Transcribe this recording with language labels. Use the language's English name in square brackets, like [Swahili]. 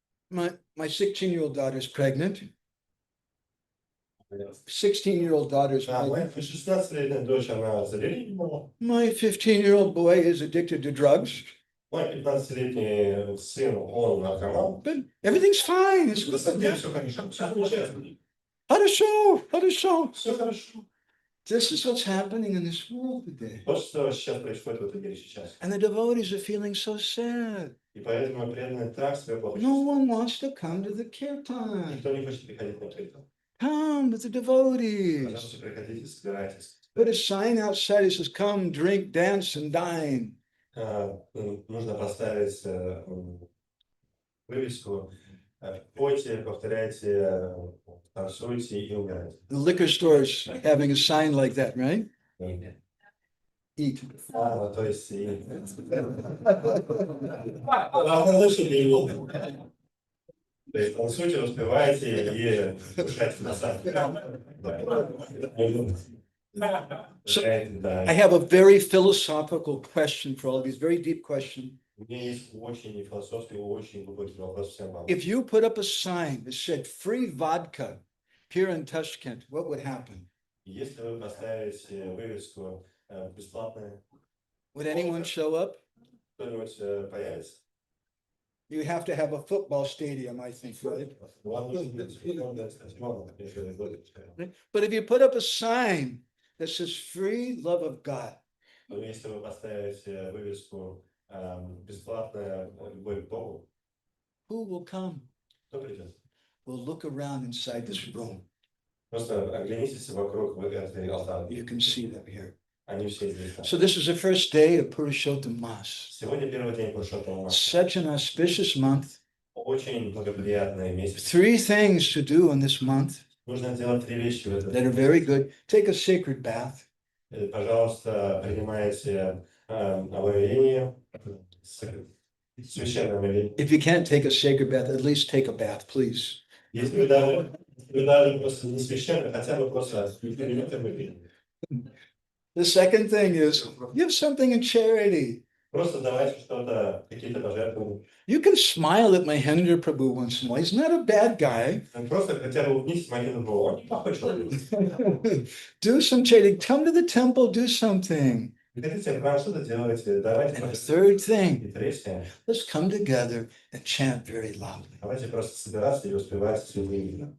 [English] My 16-year-old daughter is pregnant. 16-year-old daughter is [Russian] А, моя [English] pregnant. [Russian] 16-летняя дочь, она забеременела. [English] My 15-year-old boy is addicted to drugs. [Russian] Мой 15-летний сын, он наркоман. [English] But everything's fine. It's good. [Russian] Все хорошо, все замечательно. Хорошо. Все хорошо. [English] This is what's happening in this world today. [Russian] Вот что сейчас происходит в этом мире сейчас. [English] And the devotees are feeling so sad. [Russian] И поэтому преданные так себя плохо [English] No [Russian] чувствуют. [English] one wants to come to the kirtan. [Russian] Никто не хочет приходить на kirtan. [English] Come with the devotees. [Russian] Пожалуйста, приходите, собирайтесь. [English] Put a sign outside that says, come, drink, dance, and dine. [Russian] Нужно поставить вывеску. Пойте, повторяйте, танцуйте и умирайте. [English] The liquor stores having a sign like that, right? Eat. [Russian] То есть... Лучше не То есть танцуйте, распевайте и кушайте на [English] I have a very philosophical question for all of you, very deep question. [Russian] У меня есть очень философский, очень глубокий вопрос всем вам. [English] If you put up a sign that said free vodka here in Tashkent, what would happen? [Russian] Если вы поставите вывеску бесплатное. [English] Would anyone show up? [Russian] Кто-нибудь появится? [English] You have to have a football stadium, I think, right? But if you put up a sign that says free love of God, [Russian] Но если вы поставите вывеску бесплатная любовь к Богу, [English] who will come? [Russian] кто придет? [English] We'll look around inside this room. [Russian] Просто оглянитесь вокруг этой алтарки. [English] You can see them here. [Russian] Они все здесь. [English] So this is the first day of Purushottam Masa. [Russian] Сегодня первый день Пурушоттама. [English] Such an auspicious month. [Russian] Очень благоприятный месяц. [English] 3 things to do in this month [Russian] Нужно делать 3 вещи в этот [English] that are very good. Take a sacred bath. [Russian] Пожалуйста, принимайте омовение, священное омовение. [English] If you can't take a sacred bath, at least take a bath, please. [Russian] Если вы даже просто не священное, хотя бы просто примите омовение. [English] The second thing is give something in charity. [Russian] Просто давайте что-то, какие-то пожертвования. [English] You can smile at Mahendra Prabhu once in a while. He's not a bad guy. [Russian] Просто хотя бы улыбнитесь Махендру Прабху, он неплохой человек. [English] Do some charity. Come to the temple, do something. [Russian] Приходите в храм, что-то делайте, давайте. [English] And the third thing, [Russian] И третье, [English] let's come together and chant very loudly. [Russian] давайте просто собираться и воспевать святые имена.